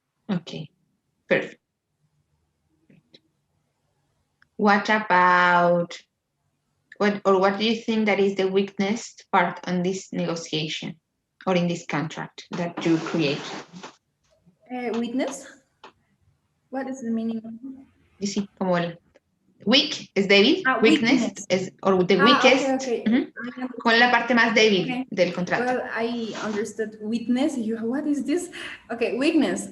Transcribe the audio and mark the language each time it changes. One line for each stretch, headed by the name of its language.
English: Okay, perfect. What about what do you think that is the weakness part on this negotiation or in this contract that you create? Witness? What is the meaning of You see,
Spanish: como el weak es débil, weakness
English: weakness.
Spanish: es
English: or the weakest, Okay.
Spanish: con la parte más débil
English: Okay.
Spanish: del contrato.
English: Well, I understood weakness. What is this? Okay, weakness.